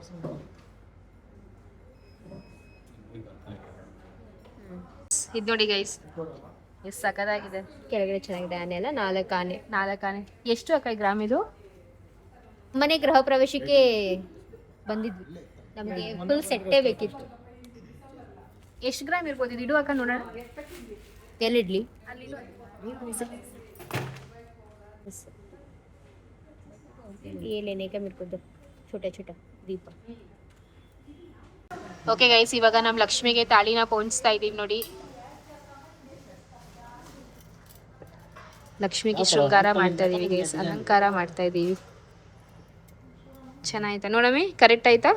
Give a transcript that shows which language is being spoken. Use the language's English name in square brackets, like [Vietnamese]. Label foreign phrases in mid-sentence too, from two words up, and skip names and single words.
[Kannada] ಇದು ನೋಡಿ ಗೈಸ್, ಎಷ್ಟು ಸಕದಾಗಿದೆ. ಕೆಳಗಡೆ ಚೆನ್ನಾಗಿದೆ. ಆನೆ ಎಲ್ಲ 4 ಆನೆ. 4 ಆನೆ. ಎಷ್ಟು ಅಕ್ಕ ಗ್ರಾಮ್ ಇದು? ಮನೆ ಗೃಹ ಪ್ರವೇಶಕ್ಕೆ ಬಂದಿದ್ವಿ, ನಮಗೆ ಫುಲ್ ಸೆಟ್ಟೇ ಬೇಕಿತ್ತು. ಎಷ್ಟು ಗ್ರಾಮ್ ಇರ್ಬೋದು ಇದು? ಇಡು ಅಕ್ಕ ನೋಡೋಣ. ಎಲ್ಲಿಡ್ಲಿ? [Hindi] ये लेने का मेरे को दो छोटा छोटा दीप. [Kannada] ಓಕೆ ಗೈಸ್, ಇವಾಗ ನಮ್ಮ ಲಕ್ಷ್ಮಿಗೆ ತಾಳಿನ ಪೋಣಿಸ್ತಾ ಇದೀವಿ ನೋಡಿ. ಲಕ್ಷ್ಮಿಗೆ ಶೃಂಗಾರ ಮಾಡ್ತಾ ಇದೀವಿ ಗೈಸ್, ಅಲಂಕಾರ ಮಾಡ್ತಾ ಇದೀವಿ. ಚೆನ್ನಾಯ್ತಾ ನೋಡಮ್ಮಿ? ಕರೆಕ್ಟ್ ಆಯ್ತಾ?